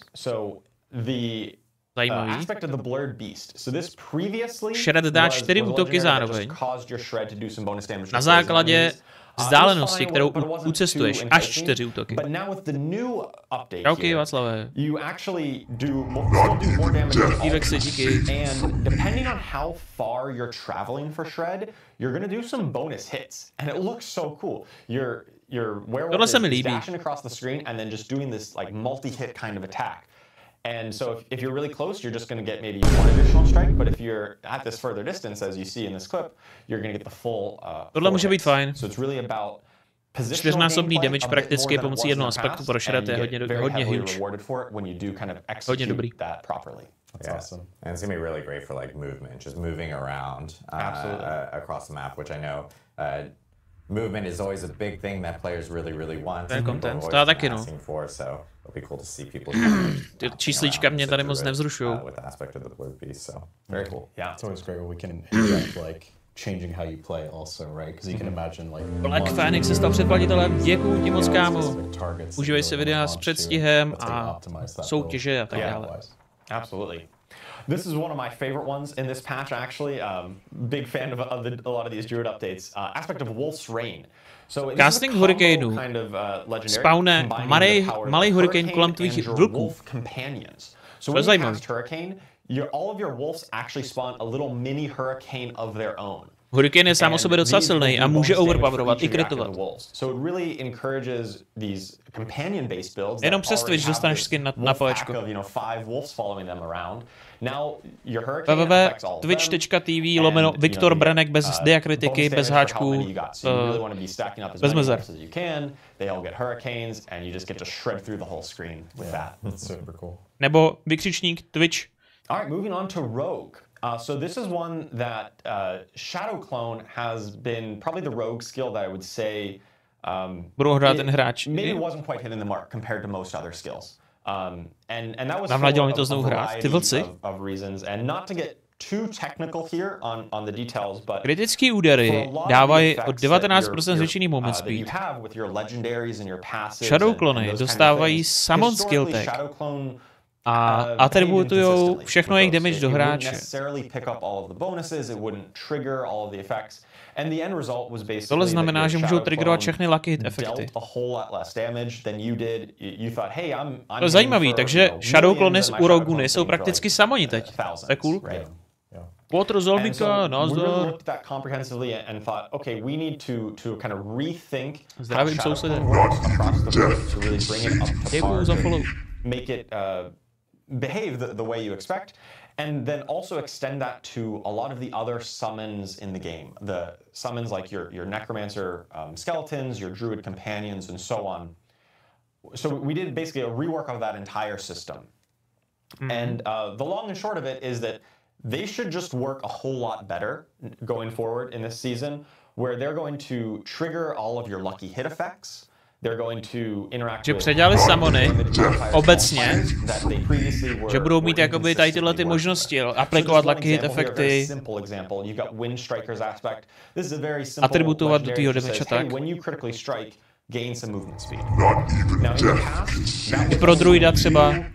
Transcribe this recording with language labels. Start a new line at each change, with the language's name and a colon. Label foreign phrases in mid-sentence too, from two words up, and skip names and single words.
English: So the aspect of the blurred beast. So this previously
Czech: Shred dá 4 útoky zároveň. Na základě vzdálenosti, kterou ucestuješ, až 4 útoky. OK, Václave. Dívek se díky.
English: And depending on how far you're traveling for Shred, you're going to do some bonus hits. And it looks so cool. Your werewolf is dashing across the screen and then just doing this like multi-hit kind of attack. And so if you're really close, you're just going to get maybe one additional strike, but if you're at this further distance, as you see in this clip, you're going to get the full
Czech: Tohle může být fajn.
English: So it's really about
Czech: čtyřnásobný damage prakticky pomocí jednoho aspektu pro Shred je hodně huge. Hodně dobrý.
English: That's awesome. And it's going to be really great for like movement, just moving around across the map, which I know movement is always a big thing that players really want.
Czech: Ten content, to já taky, no.
English: So it'll be cool to see people.
Czech: Ty číslíčka mě tady moc nevzrušují.
English: With the aspect of the blue beast, so very cool. Yeah, it's always great when we can inject like changing how you play also, right? Because you can imagine like
Czech: Black Phoenix se stal předplatitelem, děkuju ti moc, kámo. Užívej si videa s předstihem a soutěže a tak dále.
English: Absolutely. This is one of my favorite ones in this patch, actually. Big fan of a lot of these Druid updates. Aspect of Wolf's Reign. So
Czech: Casting hurricanů. Spawne malej hurikán kolem tvých vlků. So when you cast Hurricane, all of your wolves actually spawn a little mini hurricane of their own. Hurikán je sám o sobě docela silný a může overpowerovat i kritovat. Jenom přes Twitch dostaneš skin na palečko. www.twitch.tv/Viktor Branek bez diakritiky, bez háčků, bez mezer. Nebo vykřičník Twitch.
English: Alright, moving on to Rogue. So this is one that Shadow Clone has been probably the rogue skill that I would say maybe wasn't quite hitting the mark compared to most other skills. And that was for a variety of reasons. And not to get too technical here on the details, but
Czech: kritické údery dávají o 19% zvětšený
English: moment speed.
Czech: Shadow Clony dostávají
English: summon skill tag
Czech: a atributujou všechno jejich damage do hráče. Tohle znamená, že můžou triggerovat všechny
English: lucky hit
Czech: efekty. To je zajímavý, takže Shadow Clony z Uroguni jsou prakticky samoni teď. To je cool. Potr zombika, nazdar. Zdravím sousede. Děkuju za follow.
English: Behave the way you expect, and then also extend that to a lot of the other summons in the game. The summons like your necromancer skeletons, your druid companions, and so on. So we did basically a rework of that entire system. And the long and short of it is that they should just work a whole lot better going forward in this season, where they're going to trigger all of your lucky hit effects.
Czech: Že předělali samony obecně, že budou mít jakoby tady tyhle ty možnosti, aplikovat
English: lucky hit
Czech: efekty, atributovat do tvýho damage tak. I pro druida třeba.